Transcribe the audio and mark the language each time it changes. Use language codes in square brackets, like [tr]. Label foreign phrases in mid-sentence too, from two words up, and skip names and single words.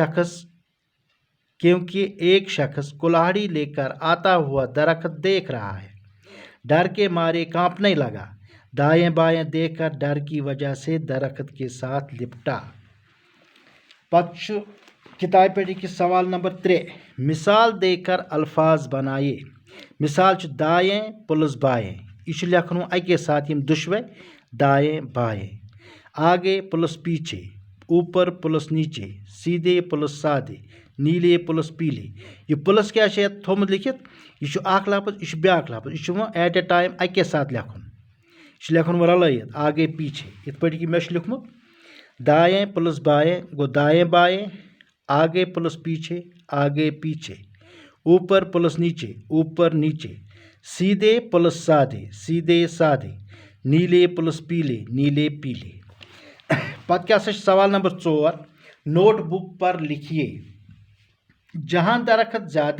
[ur] ایک شخص کلاہڑی لے کر آتا ہوا درخت دیکھ رہا ہے ڈر کے مارے کانپنے لگا دائیں بائیں دیکھ کر ڈر کی وجہ سے درخت کے ساتھ لپٹا پتہ کتاب پہ کہ سوال نمبر 3 مثال دے کر الفاظ بنائیے مثال دائیں پلس بائیں [ks] یہ لکھن اکے ساتھ یم دشوے [ur] دائیں بائیں آگے پلس پیچھے اوپر پلس نیچے سیدھے پلس سادے نیلے پلس پیلے [ks] یہ پلس کیا تھومت لکھت یہ اخ لفظ یہ بیاکھ لفظ یہ [en] at a time [ks] اکے ساتھ لکھن یہ لکھن رلائت [ur] آگے پیچھے [ks] ات پہ کہ مے لکھمت [ur] دائیں پلس بائیں [ks] گو [ur] دائیں بائیں آگے پلس پیچھے آگے پیچھے اوپر پلس نیچے اوپر نیچے سیدھے پلس سادے سیدھے سادے نیلے پلس پیلے نیلے پیلے پتہ کیا سوال نمبر 4 نوٹ بک پر لکھیے جہاں درخت زیادہ